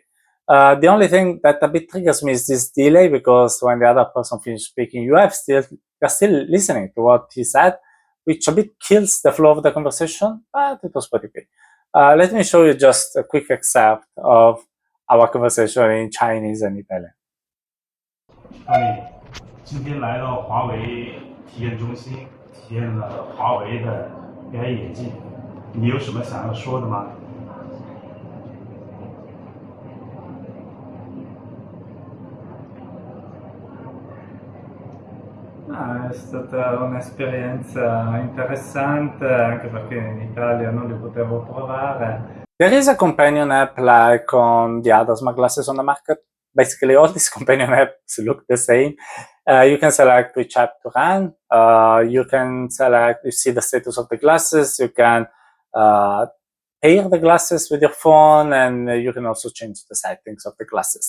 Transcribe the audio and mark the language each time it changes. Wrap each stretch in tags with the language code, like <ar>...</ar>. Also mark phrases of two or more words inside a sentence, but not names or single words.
<en>The only thing that a bit triggers me is this delay, because when the other person finishes speaking, you're still listening to what he said, which a bit kills the flow of the conversation, but it was pretty good. Let me show you just a quick excerpt of our conversation in Chinese and Italian.</en> <zh>张理，今天来到华为体验中心，体验了华为的 AI 眼镜，你有什么想要说的吗？</zh> <it>È stata un'esperienza interessante, anche perché in Italia non li potevo provare.</it> <en>There is a companion app like on the other smart glasses on the market. Basically, all these companion apps look the same. You can select which app to run. You can select, you see the status of the glasses. You can pair the glasses with your phone, and you can also change the settings of the glasses.</en>